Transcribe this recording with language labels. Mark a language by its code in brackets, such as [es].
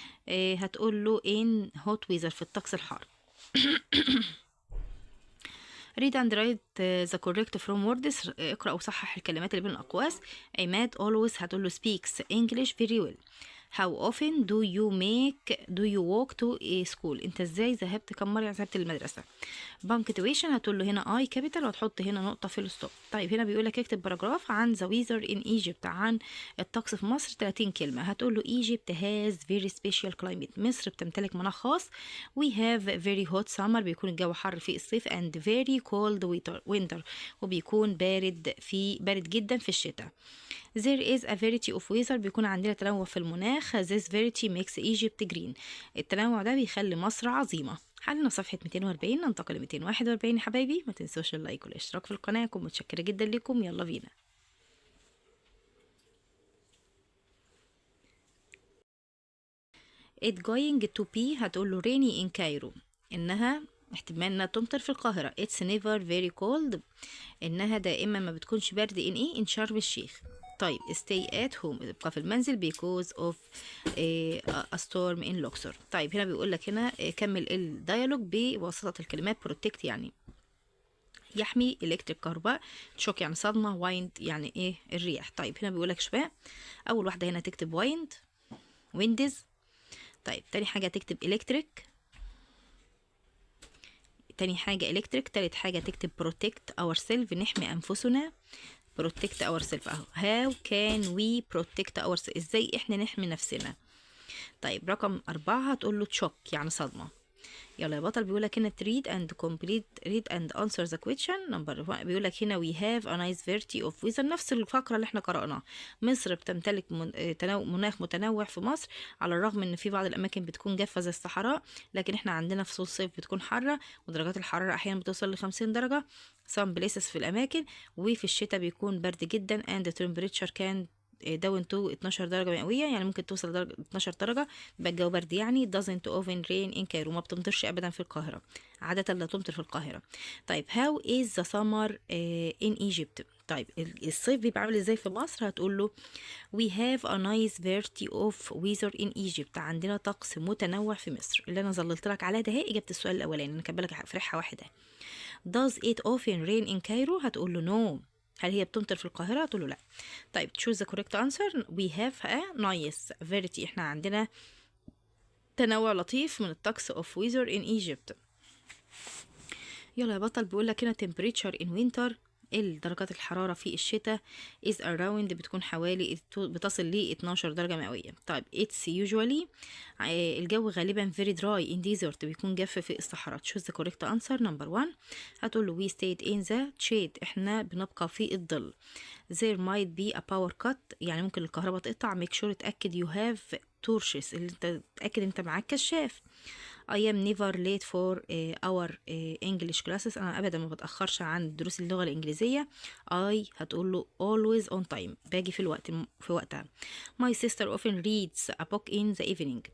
[ar] هتقول له [en] in hot weather، [ar] في الطقس الحار. [en] read and write the correct from words، [ar] اقرأ وصحح الكلمات اللي بين الأقواس. عماد always هتقول له [en] speaks English very well. how often do you walk to a school؟ [ar] انت ازاي ذهبت، كم مرة ذهبت للمدرسة. punctuation هتقول له هنا I capital وهتحط هنا نقطة في الستوب. طيب هنا بيقول لك اكتب باراجراف عن [en] the weather in Egypt، [ar] عن الطقس في مصر 30 كلمة. هتقول له [en] Egypt has very special climate، [ar] مصر بتمتلك مناخ خاص. [en] we have very hot summer، [ar] بيكون الجو حر في الصيف، [en] and very cold winter، [ar] وبيكون بارد جدا في الشتاء. [en] There is a variety of weather، [ar] بيكون عندنا تنوع في المناخ. [en] This variety makes Egypt green، [ar] التنوع ده بيخلي مصر عظيمة. حلنا صفحة 240، ننتقل ل 241 يا حبايبي. ما تنسوش اللايك والاشتراك في القناة، أكون متشكرة جدا لكم. يلا بينا. [en] It going to be [ar] هتقول له [en] rainy in Cairo، [ar] إنها احتمال انها تمطر في القاهرة. [en] It's never very cold، [ar] إنها دائما ما بتكونش برد in شرم الشيخ. [en] طيب stay at home، [ar] ابقى في المنزل [en] because of a storm in Luxor. [ar] طيب هنا بيقول لك هنا كمل الديالوج بواسطة الكلمات protect يعني يحمي، electric كهرباء، shock يعني صدمة، wind يعني ايه الرياح. طيب هنا بيقول لك شباب، أول واحدة هنا تكتب winds. طيب تاني حاجة تكتب electric، تاني حاجة electric، تالت حاجة تكتب [en] protect ourselves، [ar] نحمي أنفسنا. [en] protect ourselves اهو. how can we protect ourselves، [ar] ازاي احنا نحمي نفسنا. طيب رقم 4 هتقول له shock يعني صدمة. يلا يا بطل، بيقولك هنا [en] read and answer the question number 1. [ar] بيقولك هنا [en] we have a nice variety of weather، [ar] نفس الفقرة اللي احنا قرأناها. مصر بتمتلك مناخ متنوع في مصر، على الرغم ان في بعض الاماكن بتكون جافة زي الصحراء، لكن احنا عندنا فصول الصيف بتكون حارة، ودرجات الحرارة احيانا بتوصل ل50 درجة [en] some places [ar] في الاماكن، وفي الشتاء بيكون برد جدا [en] and the temperature can [ar] داون تو 12 درجة مئوية، يعني ممكن توصل درجة 12 درجة، يبقى الجو برد يعني. [en] doesn't often rain in Cairo، [ar] ما بتمطرش أبدا في القاهرة، عادة لا تمطر في القاهرة. [en] طيب how is the summer in Egypt؟ [ar] طيب الصيف بيبقى عامل ازاي في مصر؟ [en] هتقول له we have a nice variety of weather in Egypt، [ar] عندنا طقس متنوع في مصر. اللي انا ظللت لك عليها ده هي اجابة السؤال الاولاني، انا كاتبه لك فرحة واحدة. [en] does it often rain in Cairo؟ [ar] هتقول له [en] no. [ar] هل هي بتمطر في القاهرة؟ هتقول له لا. [en] طيب choose the correct answer. we have a nice variety، [ar] احنا عندنا تنوع لطيف من الطقس [en] of weather in Egypt. [ar] يلا يا بطل، بيقول لك هنا [en] temperature in winter، [ar] درجات الحرارة في الشتاء [en] is around، [ar] بتكون حوالي بتصل ل 12 درجة مئوية. طيب [en] it's usually [ar] الجو غالبا [en] very dry in desert، [ar] بيكون جاف في الصحراء. [en] choose the correct answer number 1. [ar] هتقول له [en] we stayed in the shade، [ar] احنا بنبقى في الظل. [en] there might be a power cut، [ar] يعني ممكن الكهرباء تقطع. [en] make sure [ar] اتأكد [en] you have torches، [ar] اللي انت تأكد انت معاك كشاف. [en] I am never late for our English classes، [ar] أنا أبدا ما بتأخرش عن دروس اللغة الإنجليزية. [en] I [ar] هتقول له [en] always on time، [ar] باجي في وقتها. [en] My sister often reads a book in the evening.